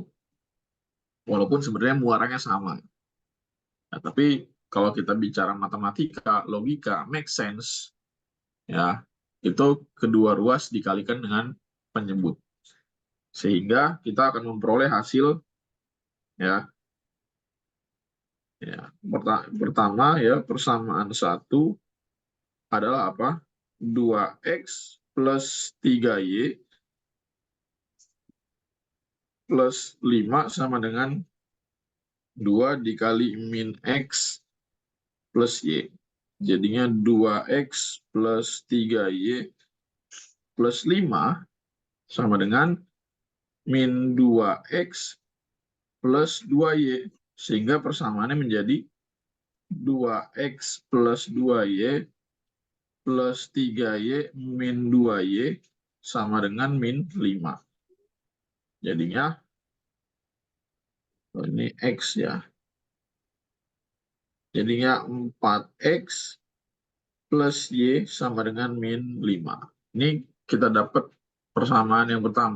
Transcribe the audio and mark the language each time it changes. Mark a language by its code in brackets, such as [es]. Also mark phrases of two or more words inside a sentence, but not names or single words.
[id] Walaupun sebenarnya muaranya sama. Nah, tapi kalau kita bicara matematika, logika, [en] make sense, [id] ya itu kedua ruas dikalikan dengan penyebut. Sehingga kita akan memperoleh hasil ya. Ya, pertama ya persamaan 1 adalah apa? 2x plus 3y plus 5 sama dengan 2 dikali min x plus y. Jadinya 2x plus 3y plus 5 sama dengan min 2x plus 2y. Sehingga persamaannya menjadi 2x plus 2y plus 3y min 2y sama dengan min 5. Jadinya ini x ya. Jadinya 4x plus y sama dengan min 5. Ini kita dapat persamaan yang pertama.